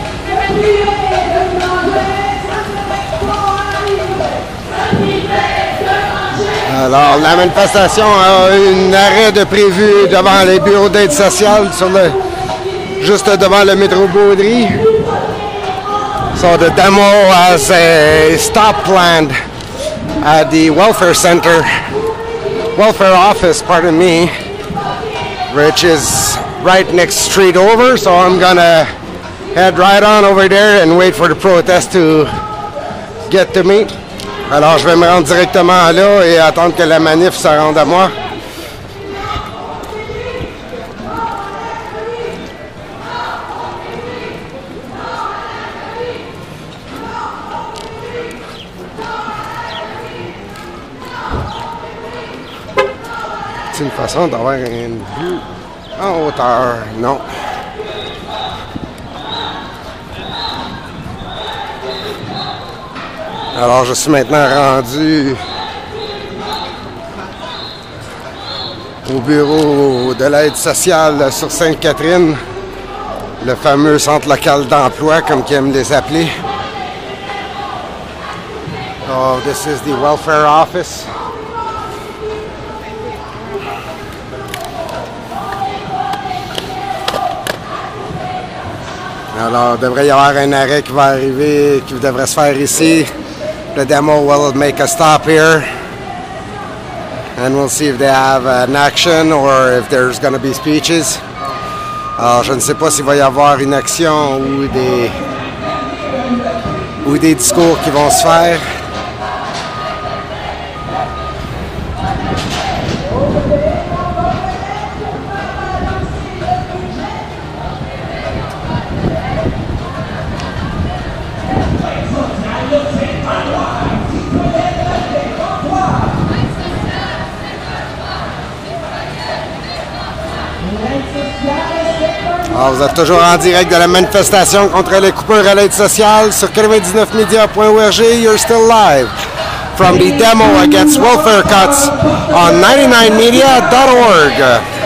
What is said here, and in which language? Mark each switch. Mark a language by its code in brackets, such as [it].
[fr] Se priver de manger, ça ne devrait pas arriver. Se priver de manger. Alors, la manifestation a un arrêt de prévu devant les bureaux d'aide sociale, juste devant le métro Baudry. [en] So the demo has a stop planned at the welfare center welfare office, pardon me, which is right next street over. So I'm gonna head right on over there and wait for the protest to get to me. [fr] Alors je vais me rendre directement là et attendre que la manif se rende à moi. C'est une façon d'avoir une vue en hauteur, non. Alors je suis maintenant rendu au bureau de l'aide sociale sur Sainte-Catherine, le fameux centre local d'emploi comme ils aiment les appeler. [en] Oh, this is the welfare office. [fr] Alors, il devrait y avoir un arrêt qui va arriver, qui devrait se faire ici. [en] The demo will make a stop here. And we'll see if they have an action or if there's going to be speeches. [fr] Alors, je ne sais pas s'il va y avoir une action ou des discours qui vont se faire. Alors, vous êtes toujours en direct de la manifestation contre les coupures à l'aide sociale sur 99media.org. [en] You're still live from the demo against welfare cuts on 99media.org.